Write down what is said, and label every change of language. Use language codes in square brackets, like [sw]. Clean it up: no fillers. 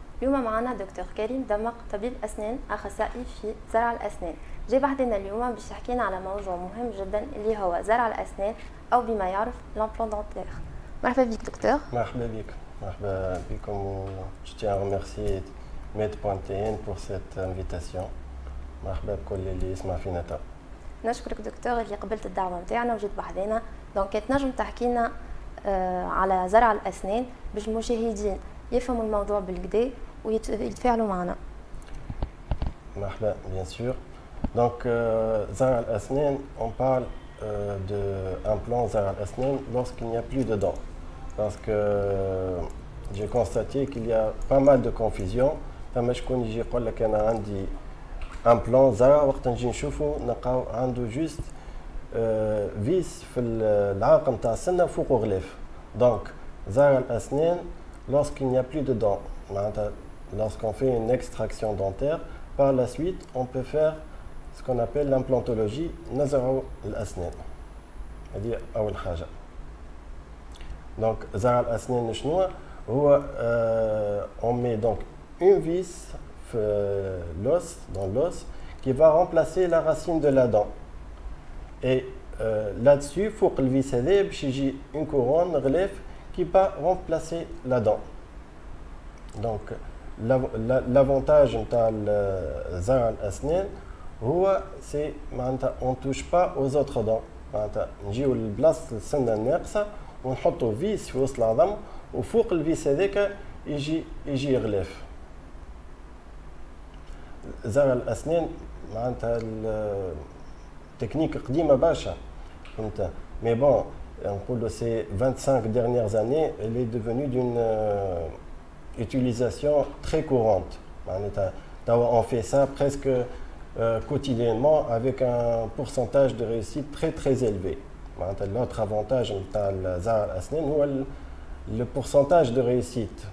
[ar] اليوم معنا دكتور كريم دمق، طبيب أسنان أخصائي في زرع الأسنان. جاي بعدنا اليوم باش يحكينا على موضوع مهم جدا اللي هو زرع الأسنان أو بما يعرف لامبلون دونتير. مرحبا بك دكتور. مرحبا بك. مرحبا بكم. [fr] Je tiens à remercier Med.tn pour cette invitation. [ar] مرحبا بكل اللي يسمع فينا تو. نشكرك دكتور اللي قبلت الدعوة نتاعنا وجيت بحذانا. دونك تنجم تحكي لنا على زرع الأسنان باش المشاهدين يفهموا الموضوع بالكدا ويتفاعلوا معنا. مرحبا [fr] bien sûr. Donc زرع الأسنان on parle de implant زرع الأسنان lorsqu'il n'y a plus de dents. Parce que j'ai constaté qu'il y a pas mal de confusion. [ar] فما شكون يجي يقول لك أنا عندي implant زرع وقت نجي نشوفو نلقاو عنده جوست فيس في العاق نتاع السنة فوق غلاف. [fr] Donc زرع الأسنان lorsqu'il n'y a plus de dents. Lorsqu'on fait une extraction dentaire, par la suite on peut faire ce qu'on appelle l'implantologie [ar] نزرع الأسنان. هذه أول حاجة. [fr] Donc زرع الأسنان [ar] شنو هو؟ [fr] on met donc une vis l'os, dans l'os, qui va remplacer la racine de la dent. Et là-dessus, [ar] فوق الفيس هذا باش يجي [fr] une couronne [ar] غلاف [fr] qui va remplacer la dent. Donc l'avantage [ar] نتاع زرع الأسنان هو [fr] c'est [ar] معناتها [fr] on touche pas aux autres dents. [ar] معناتها نجيو لبلاصة السنة الناقصة ونحطوا فيس في وسط العظم وفوق الفيس هذاك يجي غلاف. زرع الأسنان معناتها التكنيك قديمة برشا فهمت. [fr] Mais bon, [ar] نقولوا [fr] ces 25 dernières années, elle est devenue d'une utilisation très courante. [ar] معناتها [fr] on fait ça presque quotidiennement avec un pourcentage de réussite très très élevé. [ar] معناتها [fr] l'autre avantage [ar] نتاع زرع الأسنان هو [fr] le pourcentage de réussite.